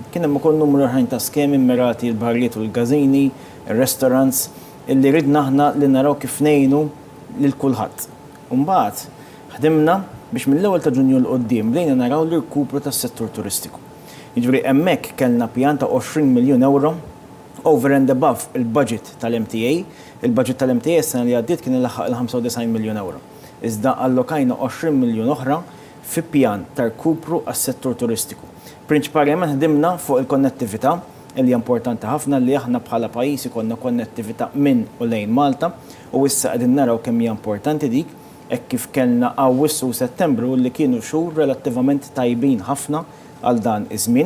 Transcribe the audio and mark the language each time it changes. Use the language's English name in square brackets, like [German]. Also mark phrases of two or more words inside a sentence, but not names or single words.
[Maltese] Kien hemm ukoll numru oħrajn ta' skemi mirati l-barriet u l-gażini, ir-restaurants, illi ridna aħna li naraw kif ngħinu lil kulħadd. Mbagħad ħdimna biex mill-ewwel ta' Ġunju l qudiem bdejna naraw l-irkupru tas-settur turistiku. Jiġifieri hemmhekk kellna pjan ta' 20 miljun euro [English] over and above [Maltese] il-budget tal-MTA. Il-budget tal-MTA s-sena li għaddiet kien ilaħħaq il-95 miljun euro. Iżda allokajna 20 miljun oħra fi pjan tar-kupru għas-settur turistiku. Prinċipalment ħdimna fuq il-konnettività, li importanti ħafna li aħna bħala pajjiż ikollna konnettività minn u lejn Malta u issa qegħdin naraw kemm hija importanti dik hekk kif kellna Awwissu u Settembru li kienu xhur relattivament tajbin ħafna għal dan iż-żmien.